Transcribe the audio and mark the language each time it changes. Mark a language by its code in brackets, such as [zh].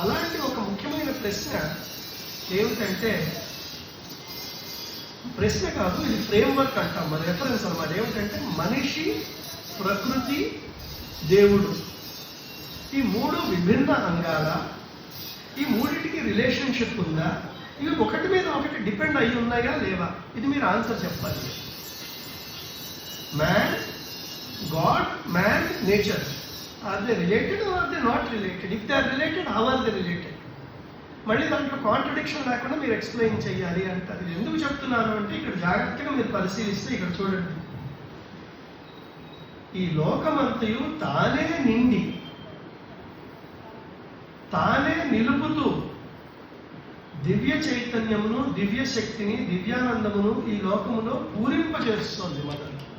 [te] అలాంటి ఒక ముఖ్యమైన ప్రశ్న ఏమిటంటే, ప్రశ్న కాదు ఇది ఫ్రేమ్వర్క్ అంటాం, మన రెఫరెన్స్ అన్నమాట. ఏమిటంటే మనిషి, ప్రకృతి, దేవుడు, ఈ మూడు విభిన్న అంగాల, ఈ మూడింటికి రిలేషన్షిప్ ఉందా, ఇవి ఒకటి మీద ఒకటి డిపెండ్ అయ్యి ఉన్నాయా లేవా, ఇది మీరు ఆన్సర్ చెప్పాలి. [en] Man, God, man, nature, are they related or are they not related? If they are related, how are they related? [te] మళ్ళీ దాంట్లో కాంట్రడిక్షన్ లేకుండా మీరు ఎక్స్ప్లెయిన్ చేయాలి అంటారు. ఇది ఎందుకు చెప్తున్నాను అంటే, ఇక్కడ జాగ్రత్తగా మీరు పరిశీలిస్తే ఇక్కడ చూడండి, ఈ లోకమంతయు తానే నిండి తానే నిలుపుతూ దివ్య చైతన్యమును, దివ్య శక్తిని, దివ్యానందమును ఈ లోకములో పూరింపజేస్తోంది మనల్ని.